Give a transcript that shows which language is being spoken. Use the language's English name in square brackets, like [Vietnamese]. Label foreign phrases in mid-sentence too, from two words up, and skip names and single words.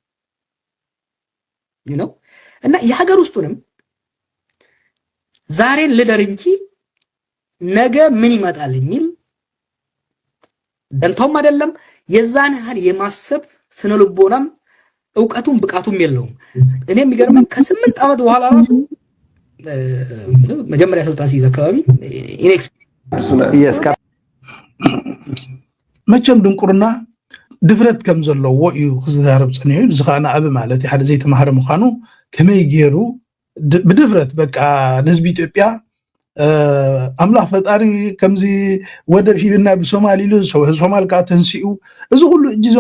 [Amharic] እና የሀገር ውስጡንም ዛሬን ልደር እንጂ ነገ ምን ይመጣል የሚል ደንታውም አይደለም። የዛን ያህል የማሰብ ስነልቦናም ዕውቀቱም ብቃቱም የለውም። እኔ የሚገርመኝ ከ8 ዓመት በኋላ ራሱ መጀመሪያ ስልጣን ሲይዝ አካባቢ [Tigrinya] መቸም ድንቁርና ድፍረት ከም ዘለዎ እዩ ክዛረብ ፀኒሑ ዝኻና ኣብ ማለት ሓደ ዘይተማሃረ ምዃኑ ከመይ ገይሩ ብድፍረት በቃ ንህዝቢ ኢትዮጵያ አምላክ ፈጣሪ ከምዚ ወደብ ሂብና ብሶማሊ ኢሉ ሶማል ከዓ ተንሲኡ እዚ ኩሉ እጅዞም